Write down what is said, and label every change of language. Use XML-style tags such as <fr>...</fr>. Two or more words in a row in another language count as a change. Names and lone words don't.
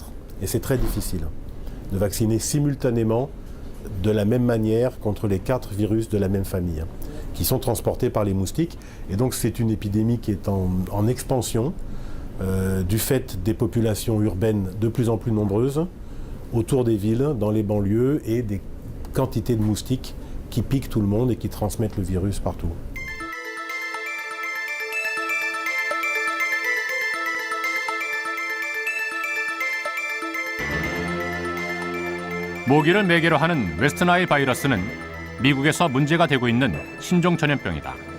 <fr>Et c'est très difficile de vacciner simultanément de la même manière contre les 4 virus de la même famille, qui sont transportés par les moustiques. Et donc c'est une épidémie qui est en expansion du fait des populations urbaines de plus en plus nombreuses autour des villes, dans les banlieues, et des quantités de moustiques qui piquent tout le monde et qui transmettent le virus partout.</fr> <ko>모기를 매개로 하는 웨스트나일 바이러스는 미국에서 문제가 되고 있는 신종 전염병이다.</ko>